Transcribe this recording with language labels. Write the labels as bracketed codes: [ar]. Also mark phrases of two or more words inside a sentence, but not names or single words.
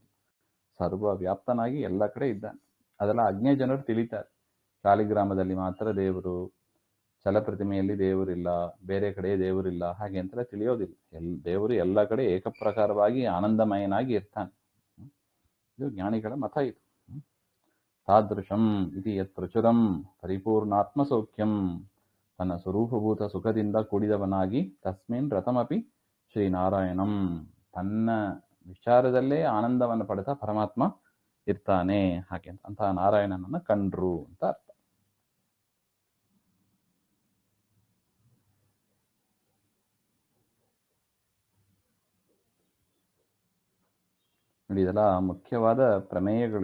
[kn] ಸರ್ವವ್ಯಾಪ್ತನಾಗಿ ಎಲ್ಲ ಕಡೆ ಇದ್ದಾನೆ. ಅದೆಲ್ಲ ಅಜ್ಞೆ ಜನರು ತಿಳಿತಾರೆ. ಶಾಲಿಗ್ರಾಮದಲ್ಲಿ ಮಾತ್ರ ದೇವರು, ಪ್ರತಿಮೆಯಲ್ಲಿ ದೇವರಿಲ್ಲ, ಬೇರೆ ಕಡೆ ದೇವರಿಲ್ಲ ಹಾಗೆ ಅಂತೆಲ್ಲ ತಿಳಿಯೋದಿಲ್ಲ. ದೇವರು ಎಲ್ಲ ಕಡೆ ಏಕಪ್ರಕಾರವಾಗಿ ಆನಂದಮಯನಾಗಿ ಇರ್ತಾನೆ. ಇದು ಜ್ಞಾನಿಗಳ ಮತ. ಇದು [sa] ತಾದೃಶಂ ಇತಿ ಯತ್ ಪ್ರಚುರಂ ಪರಿಪೂರ್ಣಾತ್ಮ ಸೌಖ್ಯಂ, [kn] ತನ್ನ ಸ್ವರೂಪಭೂತ ಸುಖದಿಂದ ಕೂಡಿದವನಾಗಿ [sa] ತಸ್ಮಿನ್ ರಥಮಪಿ ಶ್ರೀನಾರಾಯಣಂ, [kn] ತನ್ನ ವಿಚಾರದಲ್ಲೇ ಆನಂದವನ್ನು ಪಡೆದ ಪರಮಾತ್ಮ ಇರ್ತಾನೆ ಹಾಗೆ ಅಂತ. ಅಂತಹ ನಾರಾಯಣನನ್ನ ಕಂಡ್ರು ಅಂತ ಅರ್ಥ. ನೋಡಿ, ಇದೆಲ್ಲ ಮುಖ್ಯವಾದ ಪ್ರಮೇಯಗಳು.